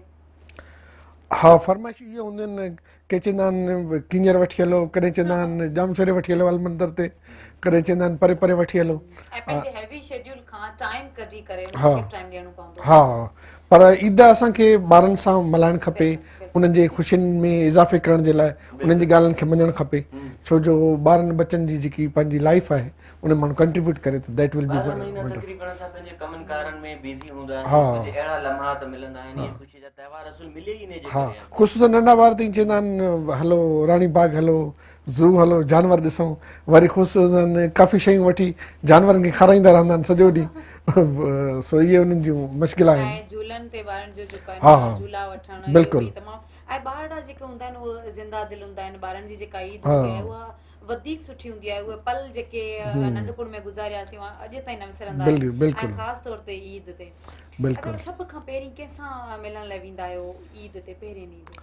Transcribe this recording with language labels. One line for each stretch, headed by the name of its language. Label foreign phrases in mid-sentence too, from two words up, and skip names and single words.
Sindhi: हा फरमाइश इहे हूंदियूं आहिनि के चवंदा आहिनि किंजर वठी हलो कॾहिं चवंदा आहिनि जामसरे वठी हलो हल मंदर ते कॾहिं चवंदा आहिनि परे परे वठी हलो हा पर ईद असांखे ॿारनि सां मल्हाइणु खपे उन्हनि जे ख़ुशियुनि में इज़ाफ़े करण जे लाइ उन्हनि जी ॻाल्हियुनि खे मञणु खपे छो जो ॿारनि बच्चनि जी जेकी पंहिंजी लाइफ आहे उन माण्हू कंट्रीब्यूट करे त
English: that will be
Sindhi: तकरीबन असां पंहिंजे कमनि कारनि में बिज़ी हूंदा आहियूं कुझु अहिड़ा लम्हात मिलंदा आहिनि इहे ख़ुशी जा त्योहार असुल मिले ई न हा ख़ुशूसन नंढा ॿार त चवंदा आहिनि हलो रानी बाग हलो ज़ू हलो जानवर ॾिसूं वरी ख़ुशूसन काफ़ी शयूं वठी जानवरनि खे खाराईंदा रहंदा आहिनि सॼो ॾींहुं सो इहे उन्हनि जूं मुश्किल आहिनि। हा बिल्कुलु ऐं ॿार जेके हूंदा आहिनि उहे ज़िंदा दिलि हूंदा आहिनि ॿारनि जी जेका ईद हूंदी आहे उहा वधीक सुठी हूंदी आहे उहे पल जेके नंढपण में गुज़ारियासीं अॼु ताईं न विसरंदा आहियूं ऐं ख़ासि तौर ते ईद ते सभ खां पहिरीं कंहिंसां मिलण लाइ वेंदा आहियो ईद ते पहिरीं ईद?